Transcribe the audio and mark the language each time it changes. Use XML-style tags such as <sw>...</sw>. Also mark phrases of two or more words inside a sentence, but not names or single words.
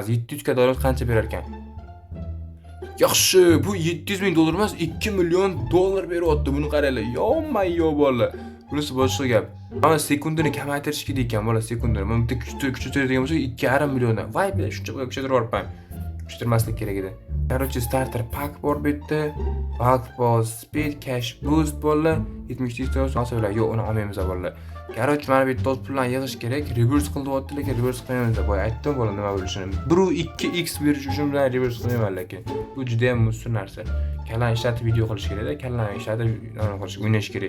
<uz>700 ga dollar qancha berar ekan? Yaxshi, bu 700 ming dollar emas, 2 million dollar beryapti. Buni qaranglar. Yo'q bolalar. Bunisi boshqa gap. Mana sekundani kamaytirish kerak ekan bola, sekundani. Men bitta kuchaytiradigan bo'lsa 2,5 milliondan. Voy, bilan shuncha kuchaytirib yuboribman. Kuchaytirmaslik kerak edi. Короче,</uz> <en>starter pack</en> <uz>bor bu yerda.</uz> <en>Bulk boss, speed, cash boost bolalar.</en> <uz>70 ta so'zlar. Yo'q, uni olmaymiz bolalar. Короче, mana bu yerda pullarni yig'ish kerak. Reverse qilib lekin reverse qilmaymiz. Boya aytdim bola nima bo'lishini. 1-2x berish uchun bilan reverse qilmayman lekin. Bu juda ham musul narsa. Kallan ishlatib video qilish kerak-da, kallan ishlatib o'ynash kerak.</uz>